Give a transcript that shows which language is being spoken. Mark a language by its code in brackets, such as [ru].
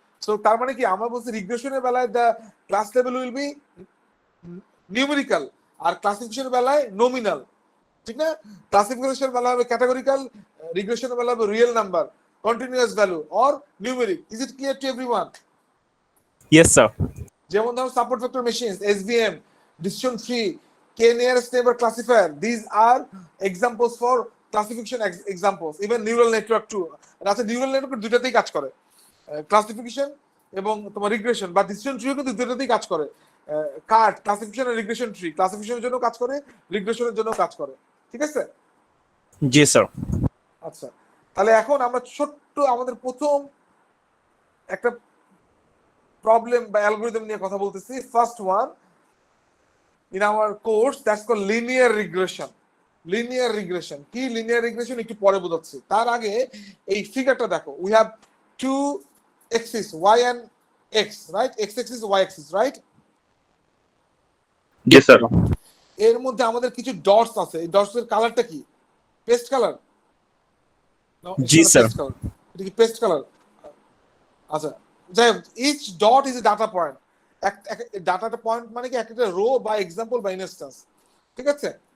[bn] So তার মানে কি আমরা বলছি রিগ্রেশনের বেলায় [en] the class level will be numerical [bn] আর ক্লাসিফিকেশনের বেলায় nominal, ঠিক না? ক্লাসিফিকেশনের বেলায় হবে categorical, রিগ্রেশনের বেলায় হবে real number, [en] continuous value or numeric. Is it clear to everyone? Yes, sir. [bn] যেমন ধরো support factor machines, SVM, decision tree, K nearest neighbor classifier. [en] These are examples for classification examples. Even neural network too. [bn] আচ্ছা, neural network দুইটাতেই কাজ করে, classification এবং তোমার regression বা decision trio কিন্তু দুইটাতেই কাজ করে। কার্ড ক্লাসিফিকেশন আর রিগ্রেশন ট্রি ক্লাসিফিকেশনের জন্য কাজ করে, রিগ্রেশনের জন্য কাজ করে। ঠিক আছে? জি স্যার। আচ্ছা, তাহলে এখন আমরা ছোট্ট আমাদের প্রথম একটা প্রবলেম বা অ্যালগরিদম নিয়ে কথা বলতেছি। [en] First one in our course, that's called linear regression. [bn] Linear regression কি? linear regression একটু পরে বোঝাচ্ছি। তার আগে এই ফিগারটা দেখো। [en] we have two axes, y and x, right? X axis, y axis, right? Yes sir. [bn] এর মধ্যে আমাদের কিছু ডটস আছে, এই ডটস এর কালারটা কি? Paste colour? জি স্যার। এটা কি পেস্ট কালার? আচ্ছা, যাই হোক, [en] Each dot is a data point. [bn] Data point মানে কি একটা রো বা এক্সাম্পল বা ইনস্ট্যান্স, ঠিক আছে?